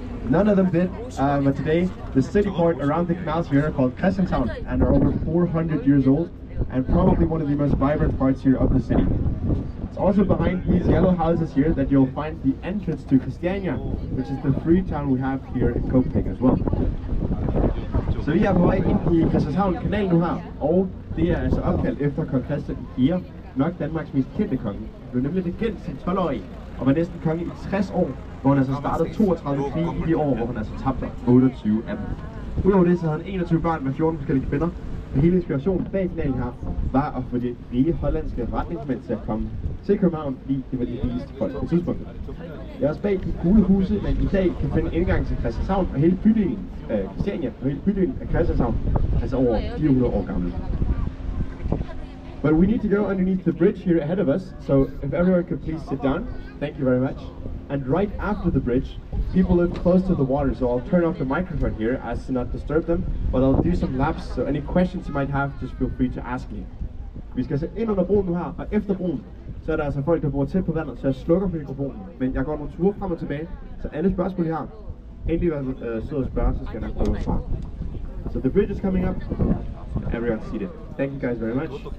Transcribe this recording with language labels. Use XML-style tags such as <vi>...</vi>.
<en>None of them did, but today the city part around the canals here are called Christianshavn and are over 400 years old, and probably one of the most vibrant parts here of the city. It's also behind these yellow houses here that you'll find the entrance to Christiania, which is the free town we have here in Copenhagen as well.</en> <da>Så vi er på vej ind i Christianshavn Kanal nu her, og det er altså opkaldt efter kong Christian 4, nok Danmarks mest kendte konge. Han blev nemlig regent som 12-årig, og var næsten konge i 60 år, hvor han altså startede 32 krige i de år, hvor han altså tabte 28 af dem. Udover det så havde han 21 børn med 14 forskellige kvinder, og hele inspirationen bag kanalen her var at få de rige hollandske forretningsmænd til at komme til København, fordi det var de rigeste folk på tidspunktet. Jeg er også bag de gule huse, man i dag kan finde indgang til Christianshavn, og hele bydelen af Christiania og hele bydelen af Christianshavn, altså over 400 år gammel.</da> <en>But we need to go underneath the bridge here ahead of us, so if everyone could please sit down, thank you very much. And right after the bridge, people live close to the water, so I'll turn off the microphone here as to not disturb them, but I'll do some laps, so any questions you might have, just feel free to ask me.</en> <da>Vi skal se ind under broen nu her, og efter broen, så er der altså folk, der bor tæt på vandet, så jeg slukker for mikrofonen. Men jeg går nogle ture frem og tilbage, så alle spørgsmål I har, endelig hvad sød at spørge, så skal jeg nok prøve at svare.</da> <en>So the bridge is coming up, everyone's seated. Thank you guys very much.</en>